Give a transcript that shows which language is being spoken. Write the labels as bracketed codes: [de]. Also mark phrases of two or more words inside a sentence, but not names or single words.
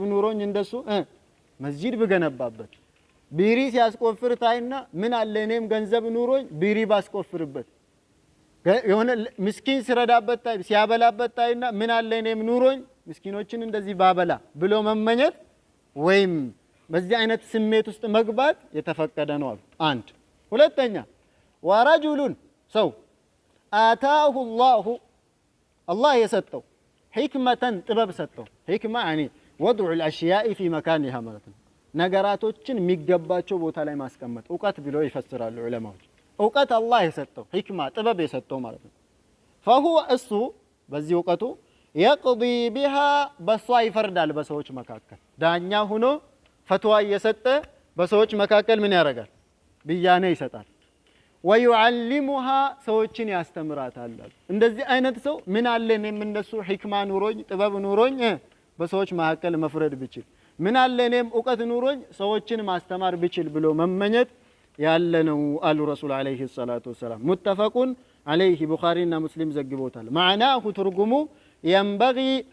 [am] ኑሮኝ እንደሱ መስጂድ ብገነባበት። ቢሪ ሲያስቆፍር ታይና ምን አለ እኔም ገንዘብ ኑሮኝ ቢሪ ባስቆፍርበት። የሆነ ምስኪን ሲረዳበት ታይ ሲያበላበት ታይና ምን አለ እኔም ኑሮኝ ምስኪኖችን እንደዚህ ባበላ ብሎ መመኘት ወይም በዚህ አይነት ስሜት ውስጥ መግባት የተፈቀደ ነው አሉ። አንድ ሁለተኛ ወረጁሉን ሰው አታሁ አላህ የሰጠው ሕክመተን ጥበብ ሰጠው። ሕክማ ያኒ [ar] وضع الأشياء في مكانها [am] ማለት ነው። ነገራቶችን የሚገባቸው ቦታ ላይ ማስቀመጥ እውቀት ብለው ይፈስራሉ ዑለማዎች። እውቀት አላህ የሰጠው ሕክማ ጥበብ የሰጠው ማለት ነው። فهو እሱ በዚህ እውቀቱ [ar] يقضي بها [am] በሷ ይፈርዳል በሰዎች መካከል ዳኛ ሆኖ ፈትዋ እየሰጠ በሰዎች መካከል ምን ያደርጋል? ብያኔ ይሰጣል። ويعلمها ሰዎችን ያስተምራታል። እንደዚህ አይነት ሰው ምን አለ እኔም እንደሱ ሕክማ ኑሮኝ ጥበብ ኑሮኝ በሰዎች መካከል መፍረድ ብችል፣ ምን አለ እኔም እውቀት ኑሮኝ ሰዎችን ማስተማር ብችል ብሎ መመኘት ያለ ነው አሉ [ar] رسول عليه الصلاة والسلام። متفق عليه [am] ቡኻሪና ሙስሊም ዘግቦታል። ማዕናሁ ትርጉሙ ينبغي